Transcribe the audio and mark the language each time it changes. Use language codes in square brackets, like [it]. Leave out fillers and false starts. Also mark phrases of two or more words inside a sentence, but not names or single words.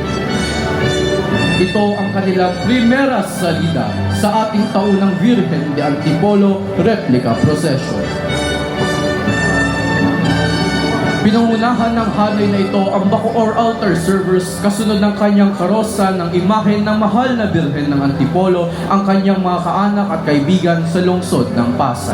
[tl] Ito ang kanilang [es] primera salida [tl] sa ating taunang Virgen de Antipolo Replica Procession. Pinangunahan ng hanay na ito ang Bacoor Altar Servers kasunod ng kanyang karosa ng imahe ng mahal na Birhen ng Antipolo, ang kanyang mga kaanak at kaibigan sa lungsod ng Pasay.